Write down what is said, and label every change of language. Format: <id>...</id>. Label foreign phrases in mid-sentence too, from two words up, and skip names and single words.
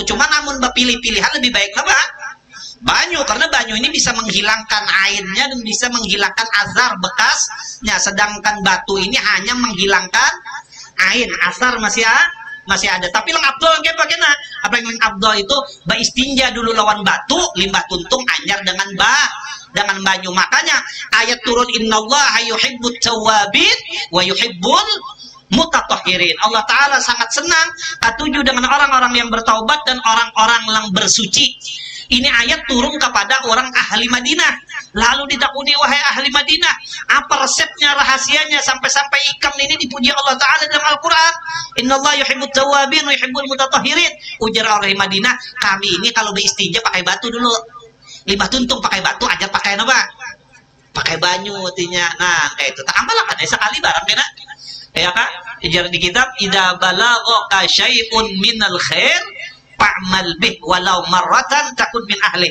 <id>Cuma namun pilih-pilihan lebih baik apa?</id> <bjn>Banyu karena banyu ini bisa menghilangkan airnya dan bisa menghilangkan azar bekasnya sedangkan batu ini hanya menghilangkan air asar masih ada tapi lang abdol kayak bagaimana apa yang abdol itu baistinja dulu lawan batu limbah tuntung anyar dengan banyu makanya ayat turun</bjn> <ar>إن الله يحب التوابين ويحب المتطهرين</ar> <bjn>Allah Ta'ala sangat senang ketujuh dengan orang-orang yang bertaubat dan orang-orang yang bersuci. Ini ayat turun kepada orang ahli Madinah. Lalu ditakuni wahai ahli Madinah, apa resepnya, rahasianya sampai-sampai ikam ini dipuji Allah Ta'ala dalam Al-Quran.</bjn> <ar>إن الله يحب التوابين ويحب المتطهرين.</ar> <bjn>Ujar orang Madinah, kami ini kalau beristinja pakai batu dulu. Limbah tuntung pakai batu, ajar pakai apa? Pakai banyu artinya. Nah, kayak itu. Tak amal kan sekali barang kena. Ya kan? Ujar di kitab,</bjn> <ar>إذا بلغ شيء من الخير فاعمل به ولو مرة تكن من أهل.</ar>